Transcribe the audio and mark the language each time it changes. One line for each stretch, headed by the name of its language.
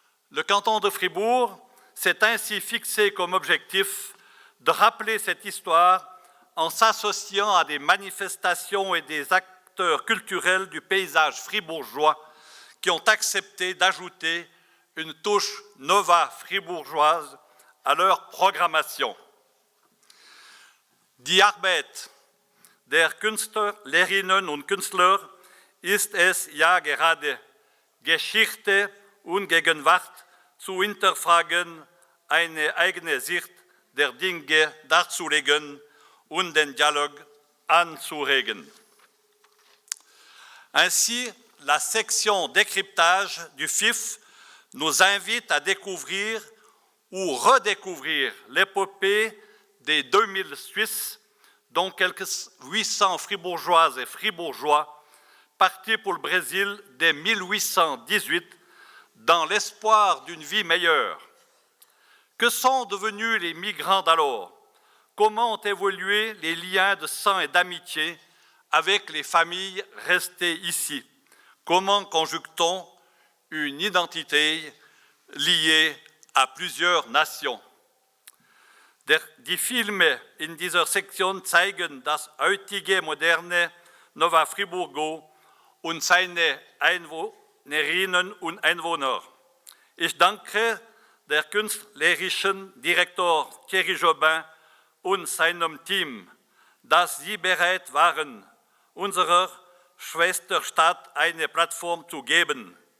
French: Le canton de Fribourg s'est ainsi fixé comme objectif de rappeler cette histoire en s'associant à des manifestations et des acteurs culturels du paysage fribourgeois qui ont accepté d'ajouter une touche nova fribourgeoise à leur programmation.
German: Die Arbeit der Künstlerinnen und Künstler ist es ja gerade, Geschichte und Gegenwart zu hinterfragen, eine eigene Sicht der Dinge darzulegen und den Dialogue anzuregen.
French: Ainsi, la section décryptage du FIF nous invite à découvrir ou redécouvrir l'épopée des 2000 Suisses, dont quelques 800 fribourgeoises et fribourgeois partis pour le Brésil dès 1818 dans l'espoir d'une vie meilleure. Que sont devenus les migrants d'alors? Comment ont évolué les liens de sang et d'amitié avec les familles restées ici? Comment conjugue-t-on une identité liée à plusieurs nations?
German: Die Filme in dieser Sektion zeigen das heutige moderne Nova Friburgo und seine Einwohnerinnen und Einwohner. Ich danke der künstlerischen Direktor Thierry Jobin und seinem Team, dass sie bereit waren, unserer Schwesterstadt eine Plattform zu geben.